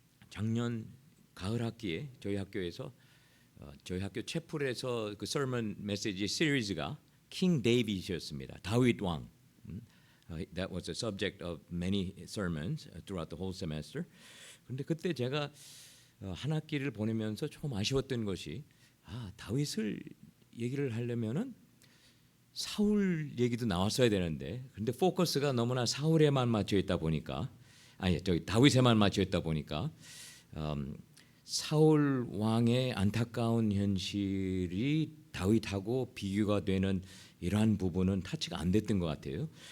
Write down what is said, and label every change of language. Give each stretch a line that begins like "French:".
Korean: 작년 가을 학기에 저희 학교에서 저희 학교 채플에서 그 sermon 메시지 시리즈가 킹 데이빗이었습니다. 다윗 왕.
English: That was the subject of many sermons throughout the whole semester.
Korean: 그런데 그때 제가 한 학기를 보내면서 조금 아쉬웠던 것이 다윗을 얘기를 하려면은 사울 얘기도 나왔어야 되는데, 근데 포커스가 너무나 사울에만 맞춰 있다 보니까, 저기 다윗에만 맞춰 있다 보니까 사울 왕의 안타까운 현실이 다윗하고 비교가 되는 이러한 부분은 타치가 안 됐던 것 같아요.